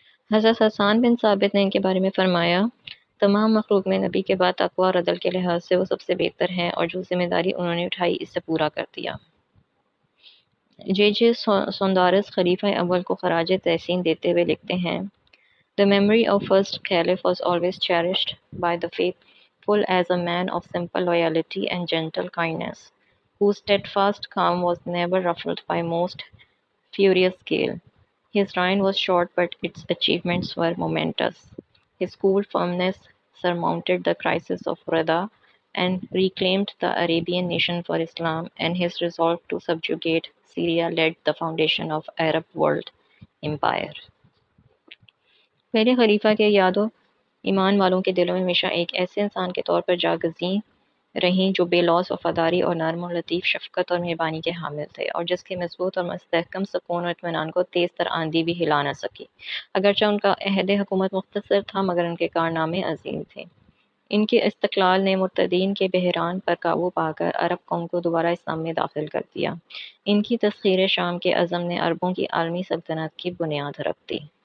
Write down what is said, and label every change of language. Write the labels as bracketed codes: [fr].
[ur] حضرت حسان بن ثابت نے ان کے بارے میں فرمایا، تمام مخلوق میں نبی کے بعد تقویٰ اور عدل کے لحاظ سے وہ سب سے بہتر ہیں، اور جو ذمہ داری انہوں نے اٹھائی اس سے پورا کر دیا۔ جے سوندارس خلیفہ اول کو خراج تحسین دیتے ہوئے لکھتے ہیں، [en] The memory of first caliph was always cherished by the faithful as a man of simple loyalty and gentle kindness, whose steadfast calm was never ruffled by most furious gale. His reign was short, but its achievements were momentous. His cool firmness surmounted the crisis of Rida and reclaimed the Arabian nation for Islam, and his resolve to subjugate Syria laid the foundation of Arab world empire. [ur] پہلے خلیفہ کے یاد و ایمان والوں کے دلوں میں ہمیشہ ایک ایسے انسان کے طور پر جاگزیں رہیں جو بے لوث وفاداری اور نرم و لطیف شفقت اور مہربانی کے حامل تھے، اور جس کے مضبوط اور مستحکم سکون اور اطمینان کو تیز تر آندھی بھی ہلا نہ سکی۔ اگرچہ ان کا عہد حکومت مختصر تھا مگر ان کے کارنامے عظیم تھے۔ ان کے استقلال نے مرتدین کے بحران پر قابو پا کر عرب قوم کو دوبارہ اسلام میں داخل کر دیا۔ ان کی تسخیر شام کے عزم نے عربوں کی عالمی سلطنت کی بنیاد رکھ دی۔